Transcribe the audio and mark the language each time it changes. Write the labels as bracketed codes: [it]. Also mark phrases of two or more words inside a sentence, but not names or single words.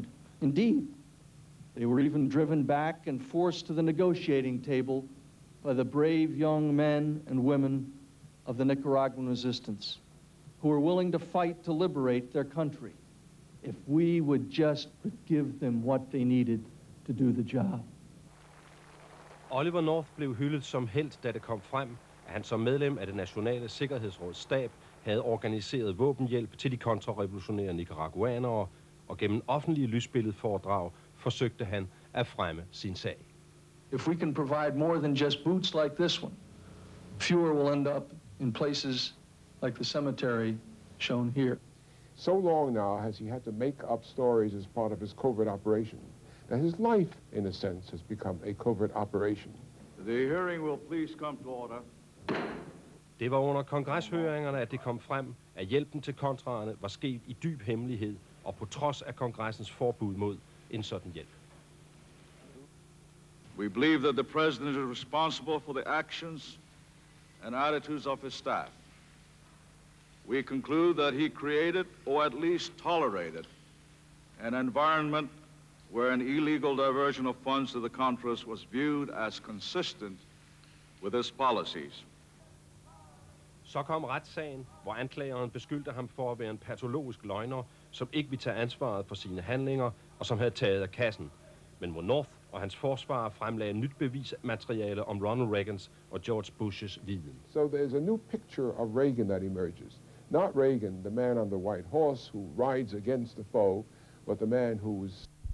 [en] Indeed, they were even driven back and forced to the negotiating table by the brave young men and women of the Nicaraguan resistance, who were willing to fight to liberate their country if we would just give them what they needed to do the job. [da] Oliver North blev hyldet som helt, da det kom frem, at han som medlem af det nationale sikkerhedsråds stab havde organiseret våbenhjælp til de kontrarevolutionære nicaraguanere, og gennem offentlige lysbilledforedrag forsøgte han at fremme sin sag. [en] If we can provide more than just boots like this one, fewer will end up in places like the cemetery shown here. So long now has he had to make up stories as part of his covert operation that his life, in a sense, has become a covert operation. The hearing will please come to order. [da] Det var under kongreshøringerne, at det kom frem, at hjælpen til kontraerne var sket i dyb hemmelighed og på trods af kongressens forbud mod en sådan hjælp. [en] We believe that the president is responsible for the actions and attitudes of his staff. We conclude that he created, or at least tolerated, an environment where an illegal diversion of funds to the Contras was viewed as consistent with his policies. [da] Så kom retssagen, hvor anklageren beskyldte ham for at være en patologisk løgner, som ikke ville tage ansvaret for sine handlinger og som havde taget af kassen, men hvor North og hans forsvarer fremlagde nyt bevismateriale om Ronald Reagans og George Bush's viden. [en] So there's a new picture of Reagan that emerges. Not Reagan, the man on the white horse who rides against the foe, but the man who's...